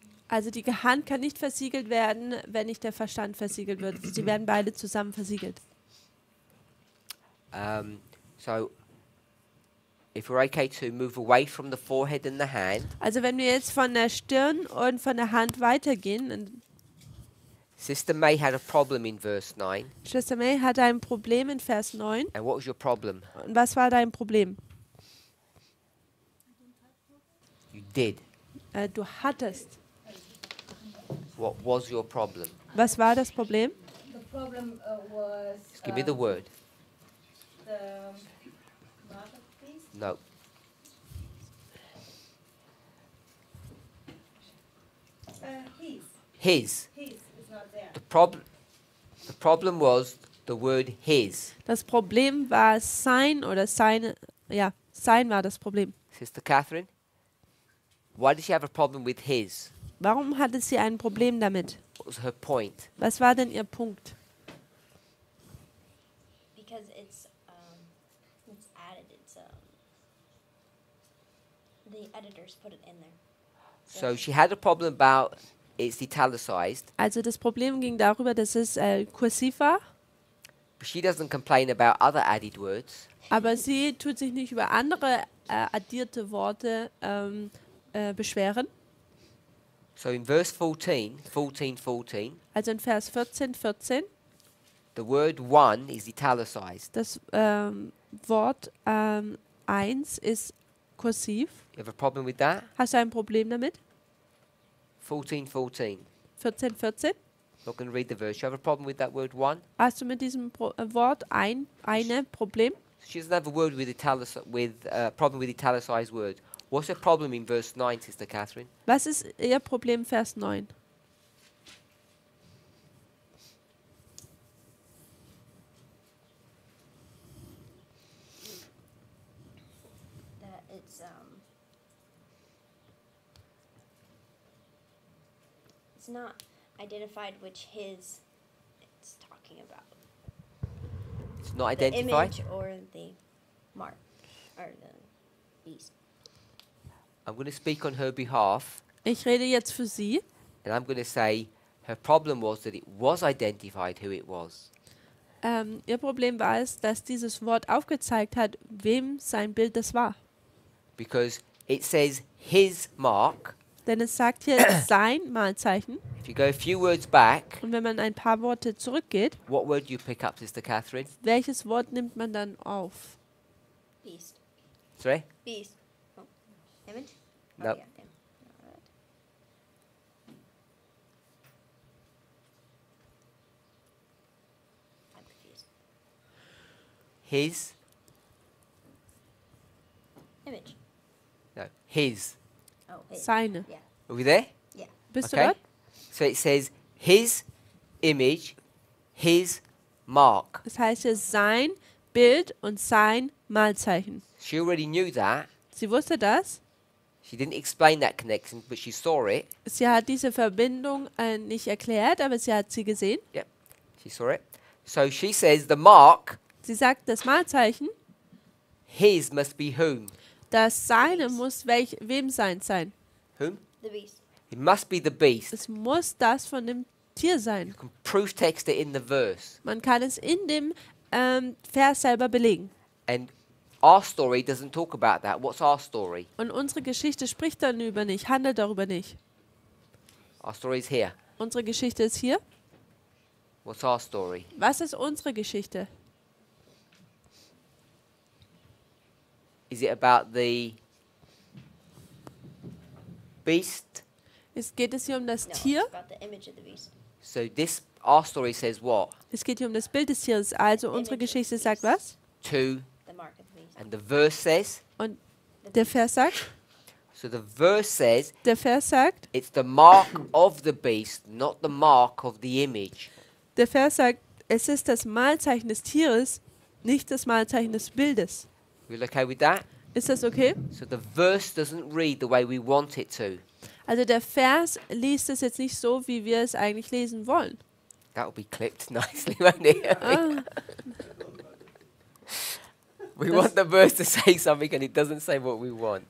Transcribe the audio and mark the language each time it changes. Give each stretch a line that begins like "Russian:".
German: Also die Hand kann nicht versiegelt werden, wenn nicht der Verstand versiegelt wird. Sie werden beide zusammen versiegelt.
English: So if we're okay to move away from the forehead and the hand,
German: Also wenn wir jetzt von der Stirn und von der Hand weitergehen, dann
English: Sister May had a problem in verse 9.
German: Schwester May hatte ein Problem in Vers 9.
English: And what was your problem?
German: Und was war dein Problem?
English: You did.
German: Du hattest.
English: What was your problem?
German: Was war das Problem?
English: The problem was Just give me the word. the mark of the beast. No. His. His is not there. The problem was the word his.
German: Das Problem war sein oder seine. Ja, sein war das Problem.
English: Sister Catherine, why did she have a problem with his?
German: Warum hatte sie ein Problem damit?
English: What was her point?
German: Was war denn ihr Punkt?
English: Because it's added. The editors put it in there. So she had a problem about it's italicized,
German: Also das Problem ging darüber, dass es kursiv war,
English: but she doesn't complain about other added words.
German: aber sie tut sich nicht über andere addierte Worte beschweren.
English: So in verse 14,
German: Also in Vers 14,
English: the word one is italicized.
German: das Wort 1 ist kursiv.
English: You have a problem with that?
German: Hast du ein Problem damit?
English: 14.
German: 14.
English: Not going to read the verse. You have a problem with that word one?
German: Hast du mit diesem Wort eine Problem?
English: She doesn't have a word with problem with italicized words. What's the problem in verse 9, Sister Catherine?
German: Was ist Ihr Problem, Vers 9?
English: That it's not identified which his it's talking about. It's not The identified. image or the mark or the beast. I'm going to speak on her behalf,
German: Ich rede jetzt für Sie.
English: and I'm going to say her problem was that it was identified who it was.
German: Ihr Problem war es, dass dieses Wort aufgezeigt hat, wem sein Bild das war.
English: Because it says his mark.
German: Denn es sagt hier sein Malzeichen.
English: If you go a few words back,
German: Und wenn man ein paar Worte zurückgeht,
English: what word do you pick up, Sister Catherine?
German: welches Wort nimmt man dann auf?
English: Beast. Sorry? Beast. Oh. Image? No. Oh, yeah, damn. Alright. I'm confused. His. Image. No, his. Oh, his.
German: Seine.
English: Yeah. Are we there? Yeah.
German: Bist du
English: Okay.
German: dort?
English: So it says his image, his mark.
German: Das heißt hier sein Bild und sein Malzeichen.
English: She already knew that.
German: Sie wusste das.
English: She didn't explain that connection, but she saw it.
German: Sie hat diese Verbindung nicht erklärt, aber sie hat sie gesehen.
English: Yep, she saw it. So she says the mark,
German: Sie sagt, das Malzeichen,
English: his must be whom?
German: das Seine muss wem sein?
English: Whom? The beast. It must be the beast.
German: Es muss das von dem Tier sein.
English: You can proof text it in the verse.
German: Man kann es in dem Vers selber belegen.
English: And our story doesn't talk about that. What's our story?
German: Und unsere Geschichte spricht darüber nicht, handelt darüber nicht.
English: Our story is here.
German: Unsere Geschichte ist hier.
English: What's our story?
German: Was ist unsere Geschichte?
English: Is it about the beast?
German: Geht es hier um das
English: No,
German: Tier?
English: it's about the image of the beast. So our story says what?
German: Es geht hier um das Bild des Tieres. Also unsere Geschichte sagt was?
English: To, The mark of the beast. and the verse says,
German: Und der Vers sagt,
English: so the verse says, it's the mark of the beast, not the mark of the image.
German: der Vers sagt, es ist das Malzeichen des Tieres, nicht das Malzeichen des Bildes.
English: We okay with that?
German: Ist das okay?
English: So the verse doesn't read the way we want it to.
German: Also der Vers liest es jetzt nicht so, wie wir es eigentlich lesen wollen.
English: That will be clipped nicely, won't it? Ah, We want the verse to say something and it doesn't say what we want.